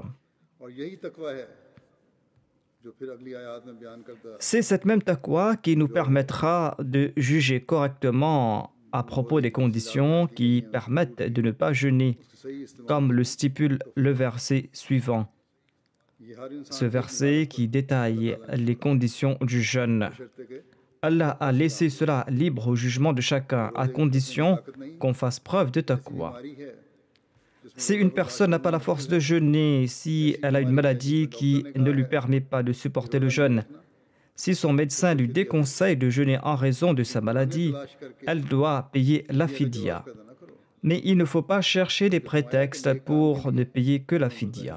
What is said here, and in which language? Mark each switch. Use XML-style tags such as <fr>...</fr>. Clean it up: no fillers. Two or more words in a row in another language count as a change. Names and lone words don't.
<ur>اور یہی تقویٰ ہے جو پھر اگلی آیت میں بیان کرتا ہے</ur> <fr>C'est cette même taqwa qui nous permettra de juger correctement à propos des conditions qui permettent de ne pas jeûner,</fr> <ur>صحیح استعمال</ur> <fr>comme le stipule le verset suivant.</fr> <ur>یہ ہر انسان</ur> <fr>Ce verset qui détaille les conditions du jeûne.</fr> <ur>شرط ہے کہ</ur> <fr>Allah a laissé cela libre au jugement de chacun, à condition qu'on fasse preuve de taqwa.</fr> <ur>بیماری ہے</ur> <fr>Si une personne n'a pas la force de jeûner, si elle a une maladie qui ne lui permet pas de supporter le jeûne, si son médecin lui déconseille de jeûner en raison de sa maladie, elle doit payer la fidya. Mais il ne faut pas chercher des prétextes pour ne payer que la fidya.</fr>